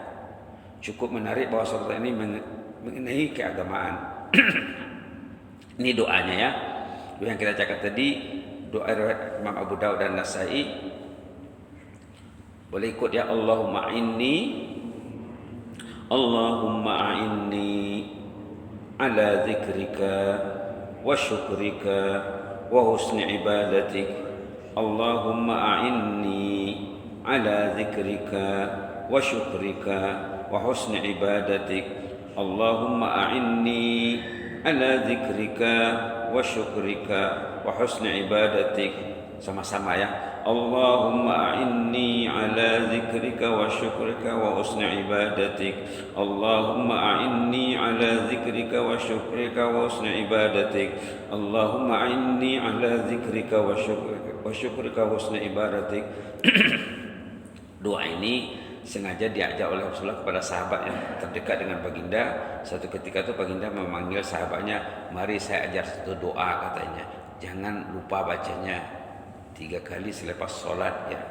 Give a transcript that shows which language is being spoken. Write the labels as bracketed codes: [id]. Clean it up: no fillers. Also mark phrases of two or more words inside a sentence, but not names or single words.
[ms] Cukup menarik bahwa sorotan ini mengenai keagamaan. Ini doanya ya. Yang kita cakap tadi, doa riwayat Imam Abu Daud dan Nasai. Boleh ikut ya. [ar] اللهم أعني على ذكرك وشكرك وحسن عبادتك. اللهم أعني على ذكرك وشكرك وحسن عبادتك. اللهم أعني على ذكرك وشكرك وحسن عبادتك. [ms] Sama-sama ya. [ar] اللهم أعني على ذكرك وشكرك وحسن عبادتك. اللهم أعني على ذكرك وشكرك وحسن عبادتك. اللهم أعني على ذكرك وشكرك وحسن عبادتك. [ms] Doa ini sengaja diajak oleh Rasulullah kepada sahabat yang terdekat dengan baginda. Satu ketika itu baginda memanggil sahabatnya, mari saya ajar satu doa katanya. Jangan lupa bacanya 3 kali selepas sholat ya.